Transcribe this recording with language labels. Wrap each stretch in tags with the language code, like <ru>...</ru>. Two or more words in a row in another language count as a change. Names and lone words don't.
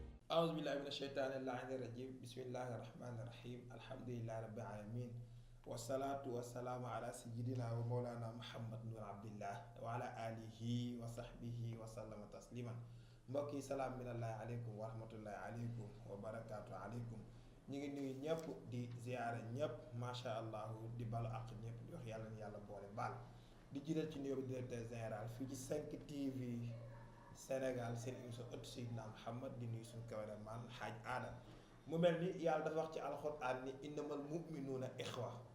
<ar>أعوذ بالله من الشيطان اللعين الرجيم بسم الله الرحمن الرحيم الحمد لله رب العالمين والصلاة والسلام على سيدنا ومولانا محمد بن عبد الله وعلى آله وصحبه وسلم تسليما</ar> <wo>mbokki</wo> <ar>سلام من الله عليكم ورحمة الله عليكم وبركات عليكم</ar> <wo>ñu ngi nuyu ñëpp di ziyaare ñëpp</wo> <ar>ما شاء الله</ar> <wo>di balu àq ñëpp di wax yàlla ni yàlla boole baal di jiital ci nuyoo bi</wo> <fr>directeur général</fr> <wo>fii ci 5 TV Sénégal seen émission ëttu Seydina Muhammad di nuyu suñu cameraman xaaj aada mu mel ni yàlla dafa wax ci alxuraan ni</wo> <ar>إنما المؤمنون إخوة</ar>